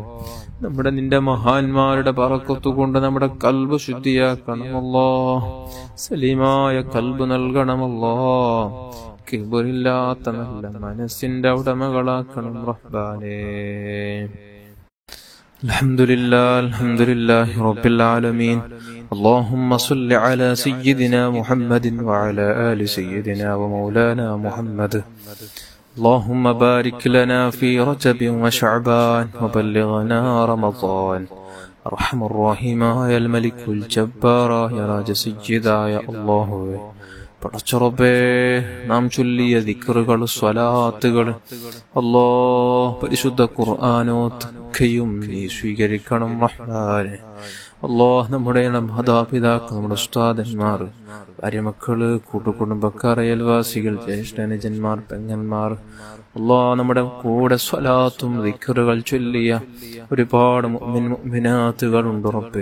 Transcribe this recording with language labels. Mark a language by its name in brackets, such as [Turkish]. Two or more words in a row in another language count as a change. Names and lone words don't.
[Malayalam] നിന്റെ മഹാന്മാരുടെ ബറക്കത്ത് കൊണ്ട് നമ്മുടെ കൽബ് ശുദ്ധിയാക്കണം അല്ലാഹ്. സലീമായ കൽബ് നൽകണം അല്ലാഹ്. കിബറില്ലാത്ത നല്ല മനസ്സിന്റെ ഉടമകളാക്കണം റഹ്മാനേ. [Arabic] الحمد لله رب العالمين. اللهم صل على سيدنا محمد وعلى آل سيدنا ومولانا محمد. اللهم بارك لنا في رجب وشعبان وبلغنا رمضان. أرحم الراحمين يا الملك الجبار يا راج سيدا يا الله. [Malayalam] പടച്ചറബേ നാം ചൊല്ലിയ ദിക്റുകൾ സ്വലാത്തുകൾ അല്ലാഹ് പരിശുദ്ധ ഖുർആനൊക്കെയും നീ സ്വീകരിക്കണം റഹ്മാനേ. അല്ലാഹ് നമ്മുടെ മാതാപിതാക്കൾ, നമ്മുടെ ഉസ്താദന്മാർ, ഭാര്യമക്കള്, കൂട്ടുകുടുംബക്കാർ, അയൽവാസികൾ, ജ്യേഷ്ഠനുജന്മാർ, പെങ്ങന്മാർ അല്ലാഹ് നമ്മുടെ കൂടെ സ്വലാത്തും ദിക്റുകൾ ചൊല്ലിയ ഒരുപാട് മുഅ്മിൻ മുഅ്മിനാത്തുകളുണ്ട് റബ്ബേ.